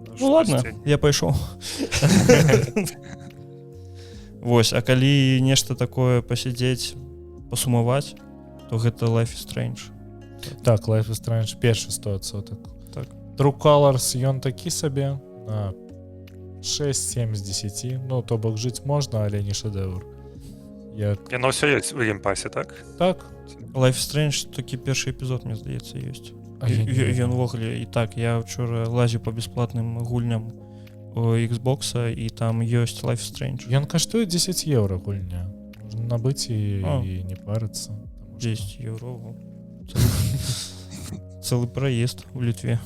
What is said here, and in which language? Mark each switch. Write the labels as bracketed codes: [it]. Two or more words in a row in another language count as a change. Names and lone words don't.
[be] Ну ладно, я пайшоў. Вось, а калі нешта такое пасядзець, пасумаваць, то гэта Life is Strange. Так, Life is Strange першы 100%. Так. True Colors, ён такі сабе, 6-7 з 10. Ну, то бок жыць можна, але не шэдэўр. Яно ўсё ёсць у геймпасе, так? Так. Life is Strange такі першы эпізод, мне здаецца, ёсць. Ён увогуле, і так, я вчора лазіў па бясплатным гульням у Xbox, і там ёсць Life is Strange. Ён каштуе 10 евро гульня. Можна набыць і не парыцца. 10 евро. Цэлы праезд у Літве.